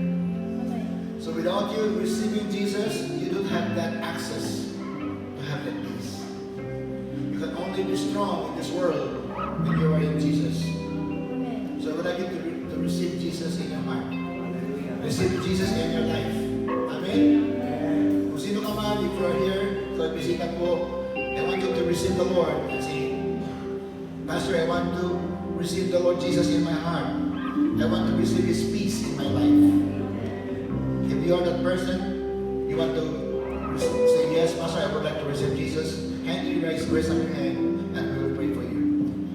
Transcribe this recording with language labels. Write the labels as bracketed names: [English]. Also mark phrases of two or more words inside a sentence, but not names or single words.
[English] So without you receiving Jesus, you don't have that access to have that peace. You can only be strong in this world when you are in Jesus. So I would like you to receive Jesus in your heart. Receive Jesus in your life. Amen? [Filipino] Kung sino ka man, [English] if you are here, so [Filipino] bisita po, [English] I want you to receive the Lord and say, Pastor, I want to receive the Lord Jesus in my heart. I want to receive His peace in my life. If you are that person, you want to say, yes, Pastor, I would like to receive Jesus, raise up your hand, and we will pray for you.